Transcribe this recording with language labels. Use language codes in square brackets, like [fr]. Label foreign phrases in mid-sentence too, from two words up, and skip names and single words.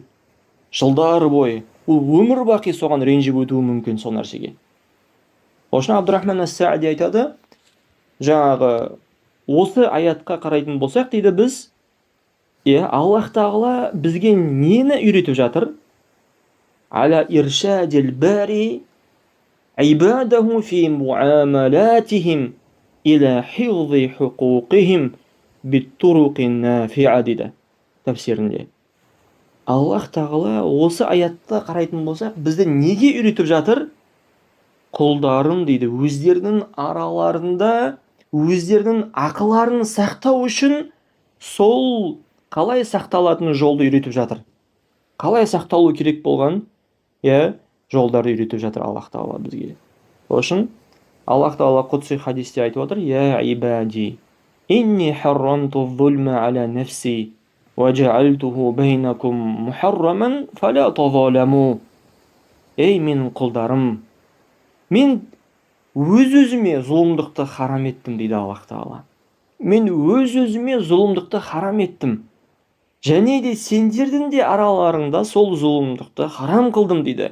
[kk] Жылдар бойы. Ол өмір бақи соған ренжіп өтуі мүмкін сол нәрсеге. Сол үшін Абдурахман ас-Саади айтады, жаңағы осы аятқа қарайтын болсақ дейді біз, Аллах тағала бізге нені үйретіп жатыр? [ar] على إرشاد الباري عباده في معاملاتهم إلى حفظ حقوقهم بالطرق النافعة [kk] дейді тәфсирінде. Аллах тағала осы аятта қарайтын болсақ, бізді неге үйретіп жатыр? Құлдарын дейді, өздерінің араларында өздерінің ақыларын сақтау үшін сол қалай сақталатын жолды үйретіп жатыр. Қалай сақталу керек болған жолдарды үйретіп жатыр Аллах тағала бізге. Сол үшін Аллах тағала құдси хадисте айтып отыр: [ar] "يا عبادي إني حرمت الظلم على نفسي وجعلته بينكم محرما فلا تظالموا". [kk] Ей менің құлдарым, мен өз-өзіме зұлымдықты харам еттім дейді Аллах тағала. Мен өз-өзіме зұлымдықты харам еттім. Және де сендердің де араларыңда сол зұлымдықты харам қылдым дейді.